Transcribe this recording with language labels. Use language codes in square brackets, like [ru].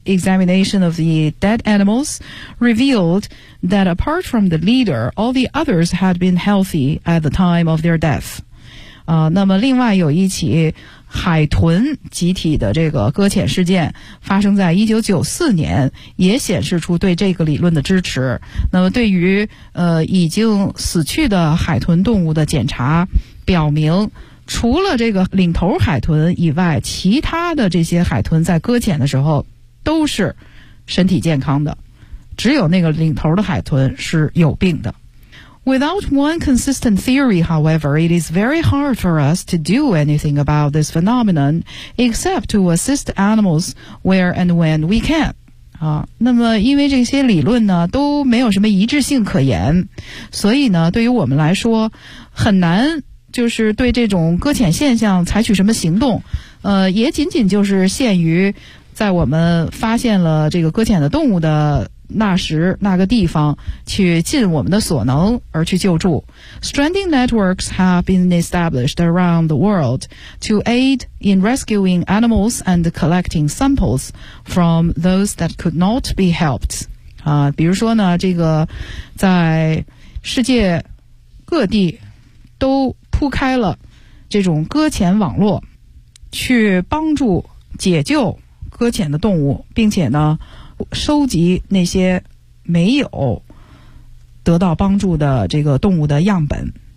[en] Examination of the dead animals revealed that apart from the leader, all the others had been healthy at the time of their death. [zh] 那么另外有一起海豚集体的这个搁浅事件发生在1994年，也显示出对这个理论的支持。那么对于已经死去的海豚动物的检查表明，除了这个领头海豚以外，其他的这些海豚在搁浅的时候都是身体健康的，只有那个领头的海豚是有病的。 [en] Without one consistent theory, however, it is very hard for us to do anything about this phenomenon except to assist animals where and when we can. [zh] 那么因为这些理论呢都没有什么一致性可言，所以呢对于我们来说很难就是对这种搁浅现象采取什么行动，也仅仅就是限于在我们发现了这个搁浅的动物的那时那个地方去尽我们的所能而去救助。 [en] Stranding networks have been established around the world to aid in rescuing animals and collecting samples from those that could not be helped. [zh] 比如说呢，这个在世界各地都铺开了这种搁浅网络，去帮助解救搁浅的动物，并且呢收集那些没有得到帮助的这个动物的样本。